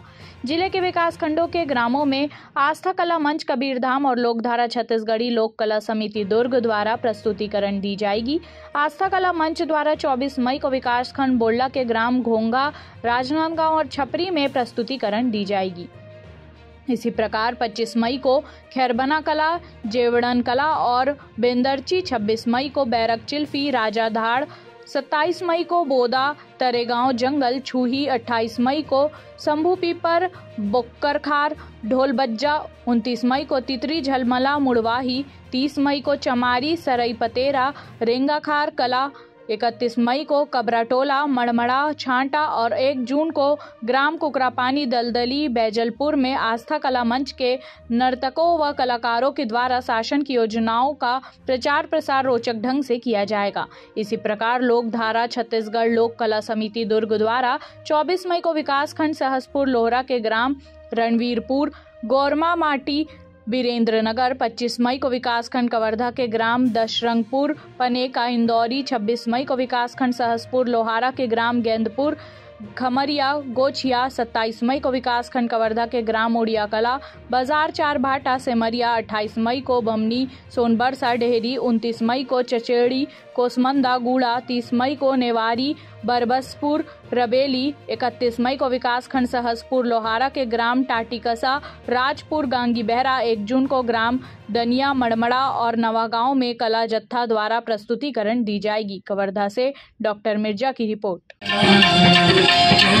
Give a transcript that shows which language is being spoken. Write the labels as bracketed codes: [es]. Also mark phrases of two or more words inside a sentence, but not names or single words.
[hi] जिले के विकास खंडों के ग्रामों में आस्था कला मंच कबीरधाम और लोकधारा छत्तीसगढ़ी लोक कला समिति दुर्ग द्वारा प्रस्तुतिकरण दी जाएगी। आस्था कला मंच द्वारा 24 मई को विकास खंड बोड़ला के ग्राम घोंगा, राजनांदगांव और छपरी में प्रस्तुतिकरण दी जाएगी। इसी प्रकार 25 मई को खैरबना कला, जेवड़न कला और बेंदरची, 26 मई को बैरक चिल्फी, राजाधाड़, 27 मई को बोदा, तरेगांव जंगल, छूही, 28 मई को शंभू पीपर, बोक्करखार, ढोलबज्जा, 29 मई को तितरी झलमला मुड़वाही, 30 मई को चमारी, सरई पतेरा, रेंगाखार कला, 31 मई को कबराटोला, मड़मड़ा, छांटा और 1 जून को ग्राम कुकरापानी, दलदली, बैजलपुर में आस्था कला मंच के नर्तकों व कलाकारों के द्वारा शासन की योजनाओं का प्रचार प्रसार रोचक ढंग से किया जाएगा। इसी प्रकार लोकधारा छत्तीसगढ़ लोक कला समिति दुर्ग द्वारा 24 मई को विकास खंड सहसपुर लोहरा के ग्राम रणवीरपुर, गौरमा माटी, बीरेंद्र नगर, 25 मई को विकासखंड कवर्धा के ग्राम दशरंगपुर, पनेका, इंदौरी, 26 मई को विकासखंड सहसपुर लोहारा के ग्राम गेंदपुर, खमरिया, गोछिया, 27 मई को विकासखंड कवर्धा के ग्राम उड़िया कला, बाजार चारभाटा, सेमरिया, 28 मई को बमनी, सोनबरसा, डेहरी, 29 मई को चचेड़ी, कोसमंदा, गूड़ा, 30 मई को नेवारी, बरबसपुर, रबेली, 31 मई को विकासखंड सहसपुर लोहारा के ग्राम टाटीकसा, राजपुर, गांगी बहरा, 1 जून को ग्राम दनिया, मड़मड़ा और नवागांव में कला जत्था द्वारा प्रस्तुतिकरण दी जाएगी। कवर्धा से डॉक्टर मिर्जा की रिपोर्ट।